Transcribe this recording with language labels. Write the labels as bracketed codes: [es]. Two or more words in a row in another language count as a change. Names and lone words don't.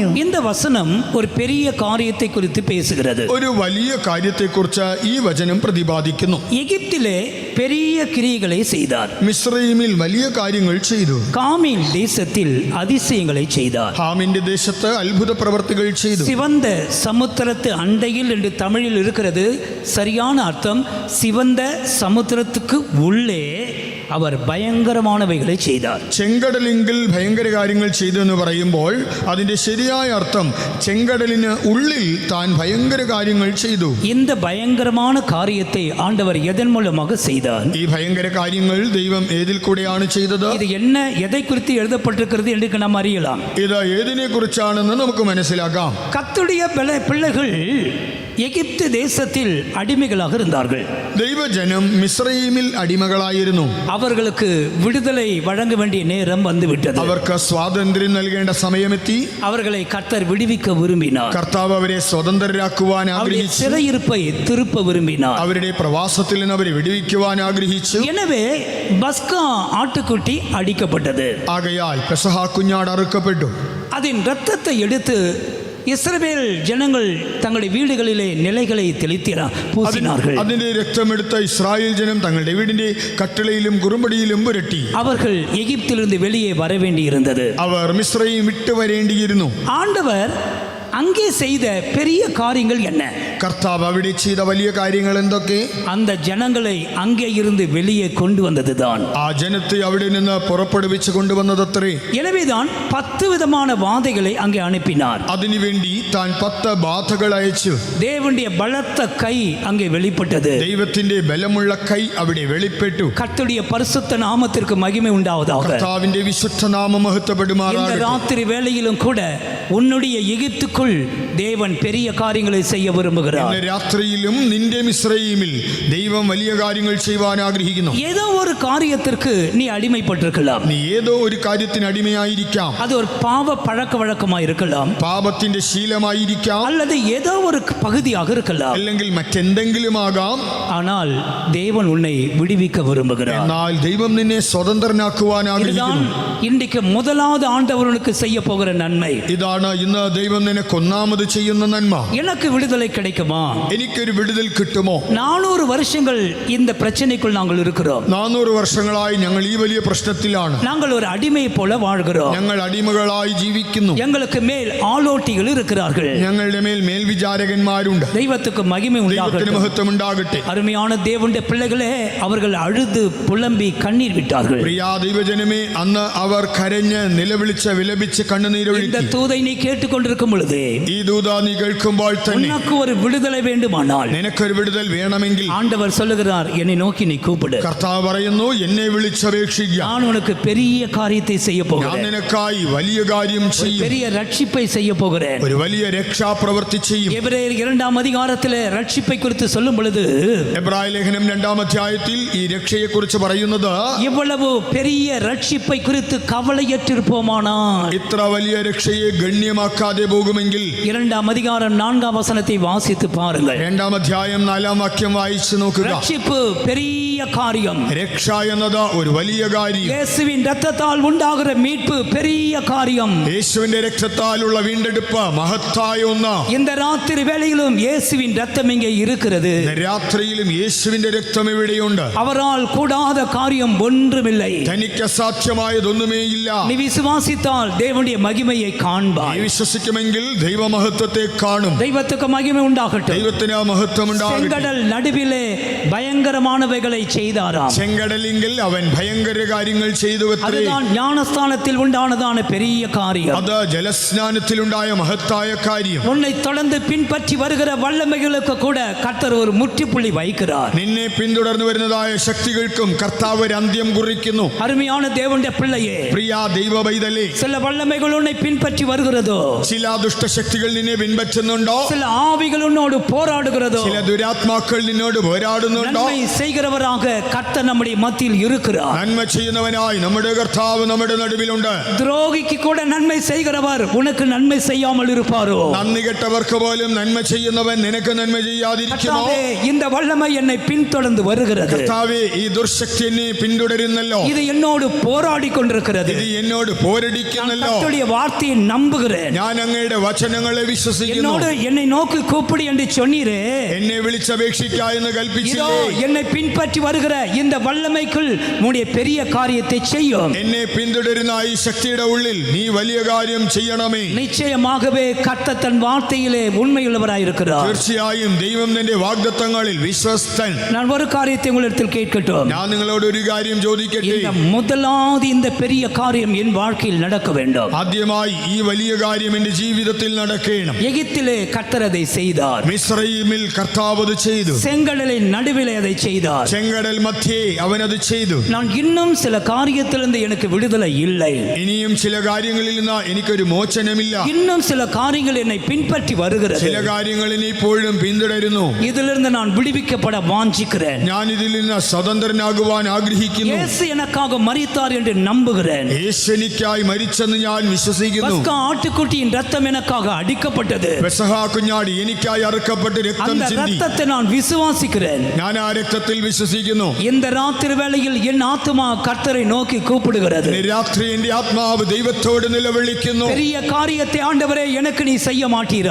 [ta] இந்த வசனம் ஒரு பெரிய காரியத்தை குறித்து பேசுகிறது. [ml] ഒരു വലിയ കാര്യത്തെക്കുറിച്ച് ഈ വചനം പ്രതിപാദിക്കുന്നു. [ta] எகிப்திலே பெரிய கிரியைகளை செய்தார். [ml] മിസ്രയീമിൽ വലിയ കാര്യങ്ങൾ ചെയ്തു. [ta] காமின் தேசத்தில் அதிசயங்களை செய்தார். [ml] ഹാമിന്റെ ദേശത്ത് അത്ഭുത പ്രവർത്തികൾ ചെയ്തു. [ta] சிவந்த சமுத்திரத்து அண்டையில் என்று தமிழில் இருக்கிறது. சரியான அர்த்தம் சிவந்த சமுத்திரத்துக்கு உள்ளே அவர் பயங்கரமானவைகளை செய்தார். [ml] ചെങ്കടലിങ്കിൽ ഭയങ്കര കാര്യങ്ങൾ ചെയ്തു എന്ന് പറയുമ്പോൾ അതിന്റെ ശരിയായ അർത്ഥം ചെങ്കടലിന് ഉള്ളിൽ താൻ ഭയങ്കര കാര്യങ്ങൾ ചെയ്തു. [ta] இந்த பயங்கரமான காரியத்தை ஆண்டவர் எதன் மூலமாக செய்தார்? [ml] ഈ ഭയങ്കര കാര്യങ്ങൾ ദൈവം ഏതിൽ കൂടെയാണ് ചെയ്തത്? [ta] இது என்ன, எதை குறித்து எழுதப்பட்டிருக்கிறது என்று நாம் அறியலாம். [ml] ഇത് ഏതിനെ കുറിച്ചാണെന്ന് നമുക്ക് മനസ്സിലാക്കാം. [ta] கர்த்தருடைய பிள்ளைகள் எகிப்து தேசத்தில் அடிமைகளாக இருந்தார்கள். [ml] ദൈവജനം മിസ്രയീമിൽ അടിമകളായിരുന്നു. [ta] அவர்களுக்கு விடுதலை வழங்க வேண்டிய நேரம் வந்துவிட்டது. [ml] അവർക്ക് സ്വാതന്ത്ര്യം നൽകേണ്ട സമയമെത്തി. [ta] அவர்களை கர்த்தர் விடுவிக்க விரும்பினார். [ml] കർത്താവ് അവരെ സ്വതന്ത്രരാക്കുവാൻ ആഗ്രഹിച്ചു. [ta] சிறையிருப்பை திருப்ப விரும்பினார். [ml] അവരുടെ പ്രവാസത്തിൽ നിന്ന് അവരെ വിടുവിക്കുവാൻ ആഗ്രഹിച്ചു. [ta] எனவே பஸ்கா ஆட்டுக்குட்டி அடிக்கப்பட்டது. [ml] ആകയാൽ പെസഹ കുഞ്ഞാട് അറുക്കപ്പെട്ടു. [ta] அதன் இரத்தத்தை எடுத்து இஸ்ரவேல் ஜனங்கள் தங்களுடைய வீடுகளிலே நிலைகளை பூசினார்கள். [ml] അതിന്റെ രക്തമെടുത്ത ഇസ്രായേൽ ജനം തങ്ങളുടെ വീടിന്റെ കട്ടിളയിലും കുറുമ്പടിയിലും പുരട്ടി. [ta] அவர்கள் எகிப்திலிருந்து வெளியே வர வேண்டியிருந்தது. [ml] അവർ മിസ്രയീം വിട്ടു വരേണ്ടിയിരുന്നു. [ta] ஆண்டவர் அங்கே செய்த பெரிய காரியங்கள் என்ன? [ml] കർത്താവ് അവിടെ ചെയ്ത വലിയ കാര്യങ്ങൾ എന്തൊക്കെ? [ta] அந்த ஜனங்களை அங்கே இருந்து வெளியே கொண்டு வந்ததுதான். [ml] ആ ജനത്തെ അവിടെ നിന്ന് പുറപ്പെടുവിച്ച് കൊണ്ടുവന്നതത്രേ. [ta] எனவேதான் 10 விதமான வாதைகளை அங்கே அனுப்பினார். [ml] അതിനുവേണ്ടി താൻ 10 ബാധകൾ അയച്ചു. [ta] தேவனுடைய பலத்த கை அங்கே வெளிப்பட்டது. [ml] ദൈവത്തിന്റെ ബലമുള്ള കൈ അവിടെ വെളിപ്പെട്ടു. [ta] கர்த்தருடைய பரிசுத்த நாமத்திற்கு மகிமை உண்டாவதாக. [ml] കർത്താവിന്റെ വിശുദ്ധ നാമം [ta] இந்த [ml] മഹത്വപ്പെടുമാറാകട്ടെ. [ta] ராத்திரி வேளையிலும் கூட உன்னுடைய எகிப்துக்குள் தேவன் பெரிய காரியங்களை செய்ய விரும்புகிறார். [ml] ഇന്ന് രാത്രിയിലും നിന്റെ മിസ്രയീമിൽ ദൈവം വലിയ കാര്യങ്ങൾ ചെയ്യുവാൻ ആഗ്രഹിക്കുന്നു. [ta] ஏதோ ஒரு காரியத்திற்கு நீ அடிமைப்பட்டிருக்கலாம். [ml] നീ ഏതോ ഒരു കാര്യത്തിന് അടിമയായിരിക്കാം. [ta] அது ஒரு பாவ பழக்க வழக்கமாக இருக்கலாம். [ml] പാപത്തിന്റെ ശീലമായിരിക്കാം. [ta] அல்லது ஏதோ ஒரு பகுதியாக இருக்கலாம். [ml] അല്ലെങ്കിൽ മറ്റെന്തെങ്കിലും ആകാം. [ta] ஆனால் தேவன் உன்னை விடுவிக்க விரும்புகிறார். [ml] എന്നാൽ ദൈവം നിന്നെ സ്വതന്ത്രനാക്കുവാൻ [ta] இதுதான் [ml] ആഗ്രഹിക്കുന്നു. [ta] இன்றைக்கு முதலாவது ஆண்டவருக்கு செய்ய போகிற நன்மை. [ml] ഇതാണ് ഇന്ന് ദൈവം നിനക്ക് ഒന്നാമത് ചെയ്യുന്ന നന്മ. [ta] எனக்கு விடுதலை கிடைக்குமா? [ml] എനിക്കൊരു വിടുതൽ കിട്ടുമോ? [ta] 400 வருஷங்கள் இந்த பிரச்சனைக்குள் நாங்கள் இருக்கிறோம். [ml] 400 വർഷങ്ങളായി ഞങ്ങൾ ഈ വലിയ പ്രശ്നത്തിലാണ്. [ta] நாங்கள் ஒரு அடிமையை போல வாழ்கிறோம். [ml] ഞങ്ങൾ അടിമകളായി ജീവിക്കുന്നു. [ta] எங்களுக்கு மேல் ஆளோட்டிகள் இருக்கிறார்கள். [ml] ഞങ്ങളുടെ മേൽ മേൽവിചാരകന്മാരുണ്ട്. [ta] தெய்வத்துக்கு மகிமை [ml] ദൈവത്തിന് [ta] உண்டாகட்டும். [ml] മഹത്വം ഉണ്ടാകട്ടെ. [ta] அருமையான தேவனுடைய பிள்ளைகளே, அவர்கள் அழுது புலம்பி கண்ணீர் விட்டார்கள். [ml] പ്രിയ ദൈവജനമേ, അന്ന് അവർ കരഞ്ഞ് നിലവിളിച്ച് വിലപിച്ച് [ta] இந்த [ml] കണ്ണുനീരൊഴുക്കി. [ta] தூதை நீ கேட்டுக்கொண்டிருக்கும் பொழுது [ml] ഈ ദൂത നീ കേൾക്കുമ്പോൾ തന്നെ [ta] உனக்கு ஒரு விடுதலை வேண்டுமானால் [ml] നിനക്കൊരു വിടുതൽ വേണമെങ്കിൽ [ta] ஆண்டவர் சொல்லுகிறார், என்னை நோக்கி நீ கூப்பிடு. [ml] കർത്താവ് പറയുന്നു, എന്നെ വിളിച്ചപേക്ഷിക്കുക. [ta] நான் உனக்கு பெரிய காரியத்தை செய்ய [ml] ഞാൻ [ta] போகிறேன். [ml] നിനക്കായി വലിയ കാര്യം ചെയ്യും. [ta] பெரிய ரட்சிப்பை செய்ய போகிறேன். [ml] ഒരു വലിയ രക്ഷാപ്രവൃത്തി ചെയ്യും. [ta] எபிரேயர் 2ஆம் அதிகாரத்திலே ரட்சிப்பை குறித்து சொல்லும் பொழுது [ml] എബ്രായ ലേഖനം 2-ാം അധ്യായത്തിൽ ഈ രക്ഷയെക്കുറിച്ച് പറയുന്നത്, [ta] இவ்வளவு பெரிய ரட்சிப்பை குறித்து கவலையற்றிருப்போமானால் [ml] ഇത്ര വലിയ രക്ഷയെ ഗണ്യമാക്കാതെ പോകുമെങ്കിൽ [ta] 2ஆம் அதிகாரம் 4ஆம் வசனத்தை வாசித்து பாருங்கள். [ml] 2-ാം അധ്യായം 4-ാം വാക്യം വായിച്ചു നോക്കുക. [ta] ரட்சிப்பு பெரிய காரியம். [ml] രക്ഷ എന്നത് ഒരു വലിയ കാര്യം. [ta] இயேசுவின் இரத்தத்தால் உண்டாகிற மீட்பு பெரிய காரியம். [ml] യേശുവിന്റെ രക്തത്താലുള്ള വീണ്ടെടുപ്പ് മഹത്തായ ഒന്ന്. [ta] இந்த ராத்திரி வேளையிலும் இயேசுவின் இரத்தம் இங்கே இருக்கிறது. [ml] രാത്രിയിലും യേശുവിന്റെ രക്തം ഇവിടെയുണ്ട്. [ta] அவரால் கூடாத காரியம் ஒன்றுமில்லை. [ml] തനിക്ക് അസാധ്യമായതൊന്നുമേയില്ല. [ta] நீ விசுவாசித்தால் தேவனுடைய மகிமையை [ml] നീ [ta] காண்பாய். [ml] വിശ്വസിക്കുമെങ്കിൽ ദൈവമഹത്വത്തെ കാണും. [ta] தெய்வத்துக்கு மகிமை உண்டாகட்டும். [ml] ദൈവത്തിന് മഹത്വം ഉണ്ടാകട്ടെ. [ta] செங்கடல் நடுவிலே பயங்கரமானவைகளை செய்தாராம். [ml] ചെങ്കടലിങ്കിൽ അവൻ ഭയങ്കര കാര്യങ്ങൾ ചെയ്തു അത്രേ. [ta] அதுதான் ஞானஸ்தானத்தில் உண்டானதான பெரிய காரியம். [ml] അത് ജലസ്നാനത്തിലുണ്ടായ മഹത്തായ കാര്യം. [ta] உன்னை தொடர்ந்து பின்பற்றி வருகிற வல்லமைகளுக்கு கூட கர்த்தர் ஒரு முற்றுப்புள்ளி வைக்கிறார். [ml] നിന്നെ പിന്തുടർന്നു വരുന്നതായ ശക്തികൾക്കും കർത്താവ് ഒരു അന്ത്യം കുറിക്കുന്നു. [ta] அருமையான தேவனுடைய பிள்ளையே, [ml] പ്രിയ ദൈവ പൈതലേ, [ta] சில வல்லமைகள் உன்னை பின்பற்றி வருகிறதோ, [ml] ചില ദുഷ്ടശക്തികൾ നിന്നെ പിൻപറ്റുന്നുണ്ടോ, [ta] சில ஆவிகள் உன்னோடு போராடுகிறதோ, [ml] ചില ദുരാത്മാക്കൾ നിന്നോട് പോരാടുന്നുണ്ടോ, [ta] நன்மை செய்கிறவராக கர்த்தர் நம்முடைய மத்தியில் இருக்கிறார். [ml] നന്മ ചെയ്യുന്നവനായി നമ്മുടെ കർത്താവ് നമ്മുടെ നടുവിലുണ്ട്. [ta] துரோகிக்கு கூட நன்மை செய்கிறவர் உனக்கு நன்மை செய்யாமல் இருப்பாரோ? [ml] നന്ദി കെട്ടവർക്ക് പോലും നന്മ ചെയ്യുന്നവൻ നിനക്ക് നന്മ ചെയ്യാതിരിക്കുമോ? [ta] கர்த்தாவே, இந்த வல்லமை என்னை பின்தொடர்ந்து வருகிறது. [ml] കർത്താവേ, ഈ ദുർശക്തി എന്നെ പിന്തുടരുന്നല്ലോ, [ta] இது என்னோடு போராடி கொண்டிருக்கிறது. [ml] ഇത് എന്നോട് പോരടിക്കുന്നല്ലോ. [ta] கர்த்தருடைய வார்த்தையை நம்புகிறேன். [ml] ഞാൻ അങ്ങയുടെ വചനങ്ങളെ വിശ്വസിക്കുന്നു. [ta] என்னோடு என்னை நோக்கி கூப்பிடு என்று சொன்னீரே, [ml] എന്നെ വിളിച്ചപേക്ഷിക്ക എന്ന് [ta] இதோ [ml] കൽപ്പിച്ചില്ലേ? [ta] என்னை பின்பற்றி வருகிற இந்த வல்லமைக்குள் உன்னுடைய பெரிய காரியத்தை செய்யும். [ml] എന്നെ പിന്തുടരുന്ന ഈ ശക്തിയുടെ ഉള്ളിൽ നീ വലിയ കാര്യം ചെയ്യണമേ. [ta] நிச்சயமாகவே கர்த்தர் தன் வார்த்தையிலே உண்மையுள்ளவராயிருக்கிறார். [ml] തീർച്ചയായും ദൈവം നിന്റെ വാഗ്ദത്തങ്ങളിൽ വിശ്വസ്തൻ. [ta] நான் ஒரு காரியத்தை உங்களிடத்தில் கேட்கட்டும். [ml] ഞാൻ നിങ്ങളോട് ഒരു കാര്യം ചോദിക്കട്ടെ. [ta] இந்த முதலாவது இந்த பெரிய காரியம் என் வாழ்க்கையில் நடக்க வேண்டும். [ml] ആദ്യമായി ഈ വലിയ കാര്യം എന്റെ ജീവിതത്തിൽ നടക്കണം. [ta] எகிப்திலே கர்த்தர் அதை செய்தார். [ml] മിസ്രയീമിൽ കർത്താവ് അത് ചെയ്തു. [ta] செங்கடலின் நடுவிலே அதை செய்தார். [ml] ചെങ്കടൽ മധ്യേ അവൻ അത് ചെയ്തു. [ta] நான் இன்னும் சில காரியத்திலிருந்து எனக்கு விடுதலை இல்லை. [ml] ഇനിയും ചില കാര്യങ്ങളിൽ നിന്ന് എനിക്കൊരു മോചനമില്ല. [ta] இன்னும் சில காரியங்கள் என்னை பின்பற்றி வருகிறது. [ml] ചില കാര്യങ്ങൾ എന്നെ ഇപ്പോഴും പിന്തുടരുന്നു. [ta] இதிலிருந்து நான் விடுவிக்கப்பட வாஞ்சிக்கிறேன். [ml] ഞാൻ ഇതിൽ നിന്ന് സ്വതന്ത്രനാകുവാൻ ആഗ്രഹിക്കുന്നു. [ta] இயேசு எனக்காக மரித்தார் என்று நம்புகிறேன். [ml] യേശു എനിക്കായി മരിച്ചെന്ന് ഞാൻ വിശ്വസിക്കുന്നു. [ta] பஸ்கா ஆட்டுக்குட்டியின் ரத்தம் எனக்காக அடிக்கப்பட்டது. [ml] പെസഹ കുഞ്ഞാടി എനിക്കായി അറുക്കപ്പെട്ട് രക്തം [ta] அந்த [ml] ചിന്തി. [ta] ரத்தத்தை நான் விசுவாசிக்கிறேன். [ml] ഞാൻ ആ രക്തത്തിൽ വിശ്വസിക്കുന്നു. [ta] இந்த ராத்திரி வேளையில் என் ஆத்துமா கர்த்தரை நோக்கி கூப்பிடுகிறது. [ml] ഇന്ന് രാത്രി എന്റെ ആത്മാവ് ദൈവത്തോട് നിലവിളിക്കുന്നു. [ta] பெரிய காரியத்தை ஆண்டவரே எனக்கு நீ செய்ய மாட்டீரா?